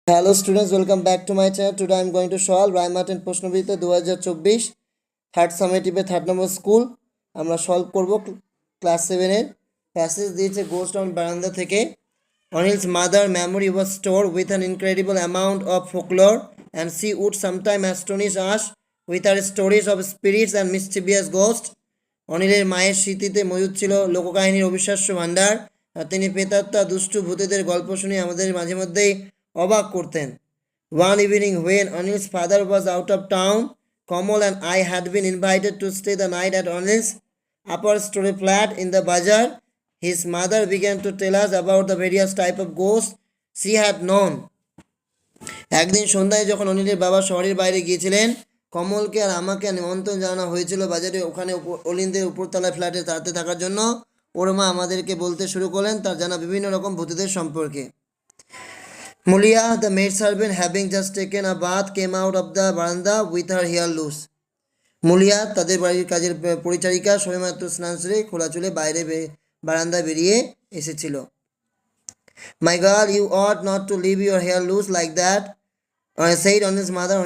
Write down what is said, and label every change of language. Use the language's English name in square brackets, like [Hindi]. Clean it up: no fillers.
[English] Hello students, welcome back to my channel. Today I am going to solve Raimat and [Bangla] প্রশ্নবিদ্যা 2024 third সামেটিভে third number school. আমরা solve করব class 7 এর passage দিয়েছে ghost on বারান্দা থেকে। [English] Anil's mother memory was stored with an incredible amount of folklore and she would sometimes astonish us with her stories of spirits and mischievous ghosts. [Bangla] অনিলের মায়ের স্মৃতিতে মজুদ ছিল লোককাহিনীর অবিশ্বাস্য ভাণ্ডার, আর তিনি প্রেতাত্মা দুষ্টু ভূতেদের গল্প শুনে আমাদের মাঝে মধ্যেই অবাক করতেন। [English] One evening when Anil's father was out of town, Kamal and I had been invited to stay the night at Anil's upper story flat in the bazaar. His mother began to tell us about the various type of ghosts she had known. [Bangla] একদিন সন্ধ্যায় যখন অনিলের বাবা শহরের বাইরে গিয়েছিলেন, কমলকে আর আমাকে নিমন্ত্রণ জানানো হয়েছিল বাজারে ওখানে অলিন্দের উপরতলায় ফ্ল্যাটে তাড়াতে থাকার জন্য। ওর মা আমাদেরকে বলতে শুরু করলেন তার জানা বিভিন্ন রকম ভূতেদের সম্পর্কে। [English] Mulia, the maid servant, having just taken a bath, came out of the veranda with her hair loose. [Bangla] Mulia তাদের বাড়ির কাজের পরিচারিকা সবেমাত্র স্নান সেরে খোলা চুলে বাইরে বারান্দায় বেরিয়ে এসেছিল। [English] My girl, you ought not to leave your hair loose like that, said Anil's mother.